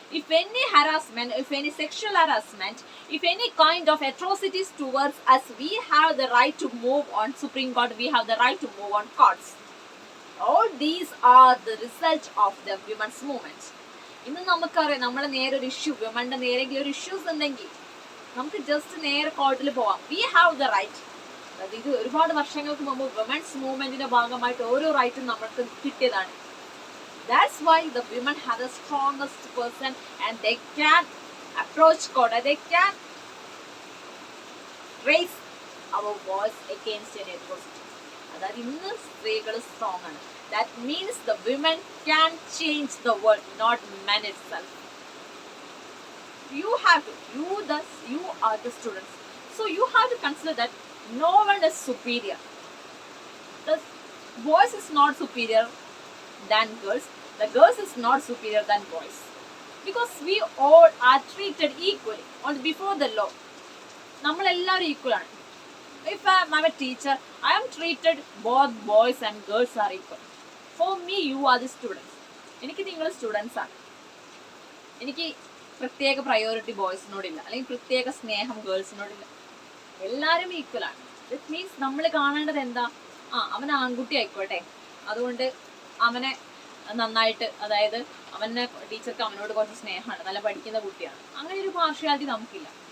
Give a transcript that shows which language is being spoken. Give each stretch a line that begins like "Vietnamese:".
English: If any harassment, if any sexual harassment, if any kind of atrocities towards us, we have the right to move on Supreme Court, we have the right to move on courts. All these are the result of the women's movement.
Malayalam: ഇന്ന് നമുക്കറിയാം, നമ്മളെ നേരെ ഒരു issue, വിമന്റെ നേരെങ്കിലും ഒരു issues ഉണ്ടെങ്കിൽ നമുക്ക് just നേരെ കോർട്ടിൽ പോവാം.
English: We have the right.
Malayalam: അതായത് ഇത് ഒരുപാട് വർഷങ്ങൾക്ക് മുമ്പ് വിമൻസ് മൂവ്മെന്റിന്റെ ഭാഗമായിട്ട് ഓരോ റൈറ്റും നമ്മൾക്ക് കിട്ടിയതാണ്.
English: That's why the women have the strongest person and they can approach court, they can raise our voice against an atrocity.
Malayalam: അതായത് ഇന്ന് സ്ത്രീകൾ സ്ട്രോങ് ആണ്.
English: That means the women can change the world, not men itself. You are the students, so you have to consider that no one is superior. The boys is not superior than girls, the girls is not superior than boys, because we all are treated equally on before the law.
Malayalam: നമ്മൾ എല്ലാവരും equal ആണ്.
English: If I am a teacher, I am treated both boys and girls are equal. For me, you are the students.
Malayalam: എനിക്ക് നിങ്ങൾ students ആണ്. എനിക്ക് പ്രത്യേക priority ബോയ്സിനോടില്ല, അല്ലെങ്കിൽ പ്രത്യേക സ്നേഹം ഗേൾസിനോടില്ല. എല്ലാവരും ഈക്വൽ ആണ്.
English: that means
Malayalam: നമ്മൾ കാണേണ്ടത് എന്താ, അവൻ ആൺകുട്ടി ആയിക്കോട്ടെ, അതുകൊണ്ട് അവനെ നന്നായിട്ട്, അതായത് അവനെ ടീച്ചർക്ക് അവനോട് കുറച്ച് സ്നേഹമാണ്, നല്ല പഠിക്കുന്ന കുട്ടിയാണ്, അങ്ങനെ ഒരു പാർഷ്യാലിറ്റി നമുക്കില്ല.